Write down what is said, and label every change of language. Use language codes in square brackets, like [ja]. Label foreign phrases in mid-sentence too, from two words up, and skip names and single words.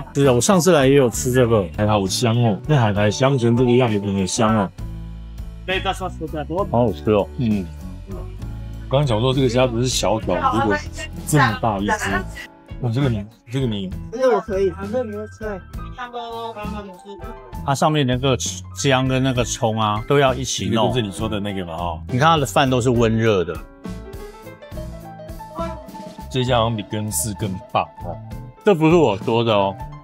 [zh] 是啊，我上次來也有吃這個，還好香哦。那海苔香成這個樣子很香哦。好好吃哦。剛剛講說這個蝦不是小條，如果這麼大一隻。這個你，這個我可以，這個你會吃。它上面那個薑跟那個蔥啊，都要一起弄。就是你說的那個嘛，哦。你看它的飯都是溫熱的。這家好像比根室更棒哦。這不是我說的哦。